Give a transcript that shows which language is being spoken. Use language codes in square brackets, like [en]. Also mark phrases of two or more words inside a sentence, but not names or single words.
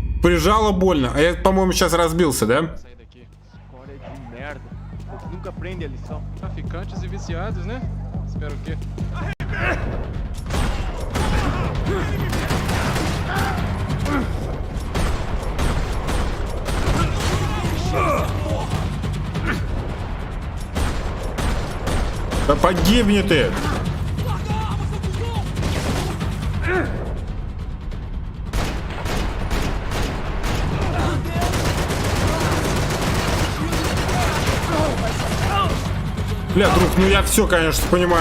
[ru] прижало больно. А я, по-моему, сейчас разбился, да? [pt] Nunca aprende a lição. Traficantes e viciados, né? Espero que. [ru] Да погибни ты! Бля, друг, ну я все, конечно, понимаю.